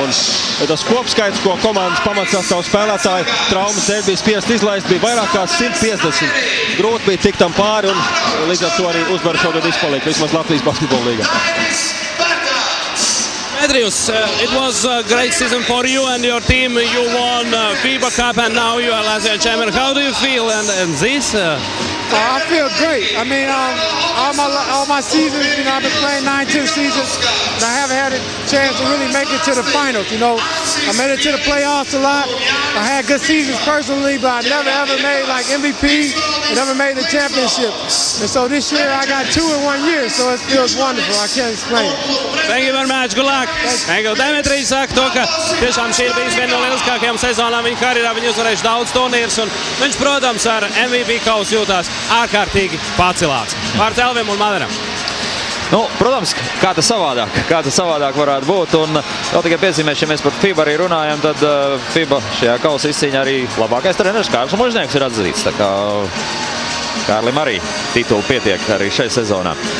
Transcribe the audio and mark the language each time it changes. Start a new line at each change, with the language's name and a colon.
Latvian: Un tas kopskaits, ko komandas pamatsastāvu spēlētāji traumas dēļ bija spiest izlaist, bija vairāk kā 150. Grūti bija tikt tam pāri un līdz ar to arī uzvaru šogad izpaliek vismaz Latvijas basketbola līgā.
English: Demetrius, it was a great season for you and your team. You won FIBA Cup and now you are Latvian champion. How do you feel and this? I feel great. I mean, all my seasons, you know, I've been playing 9-10 seasons, and I haven't had a chance to really make it to the finals. You know, I made it to the playoffs a lot. I had good seasons personally, but I never ever made like MVP. I never made the championship. And so this year I got 2 in 1 year, so it feels wonderful. I can't explain it. Thank you very much. Good luck. Thank you.
Latvian: Demetrijs saka to, ka tiešām šī ir bijusi viena no lieliskākajām sezonām viņa karjerā. Viņi uzvarējuši daudz turnīrus, un viņš, protams, ar MVP kausu jūtās ārkārtīgi pacelāts. Vārds Elvim un Madaram. Nu, protams, kā tas savādāk varētu būt, un vēl tikai piezīmēšu, ja mēs par FIBA arī runājam, tad FIBA šajā kausa izcīņā arī labākais treneris Kārlis Mužnieks ir atzīts, tā kā Kārlim arī titulu pietiek arī šai sezonā.